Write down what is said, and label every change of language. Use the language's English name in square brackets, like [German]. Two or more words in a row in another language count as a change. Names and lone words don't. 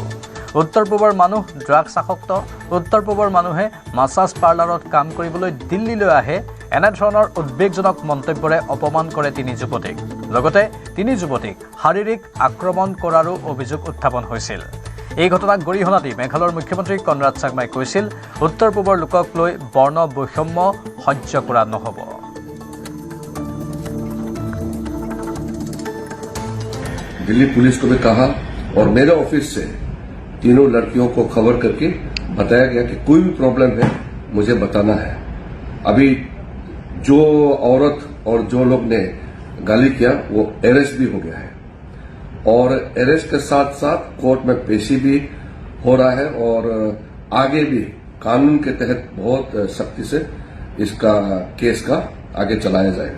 [Assamese] উত্তৰ পূবৰ মানুহ ড্ৰাগছ আসক্ত, উত্তৰ পূবৰ মানুহে মাছাজ পাৰ্লাৰত কাম কৰিবলৈ দিল্লীলৈ আহে, এনেধৰণৰ উদ্বেগজনক মন্তব্যৰে অপমান কৰে 3 যুৱতীক। লগতে 3 যুৱতীক শাৰীৰিক আক্ৰমণ কৰাৰো অভিযোগ উত্থাপন হৈছিল। এই ঘটনাক গৰিহণা দি মেঘালয়ৰ মুখ্যমন্ত্ৰী কনৰাড চাংমাই কৈছিল, উত্তৰ পূবৰ লোকক লৈ বৰ্ণ বৈষম্য সহ্য কৰা নহ'ব। [Hindi] दिल्ली पुलिस को भी कहा और मेरे ऑफिस से तीनों लड़कियों को खबर करके बताया गया कि कोई भी प्रॉब्लम है मुझे बताना है। अभी जो औरत और जो लोग ने गाली किया वो अरेस्ट भी हो गया है, और अरेस्ट के साथ साथ कोर्ट में पेशी भी हो रहा है, और आगे भी कानून के तहत बहुत सख्ती से इसका केस का आगे चलाया जाएगा।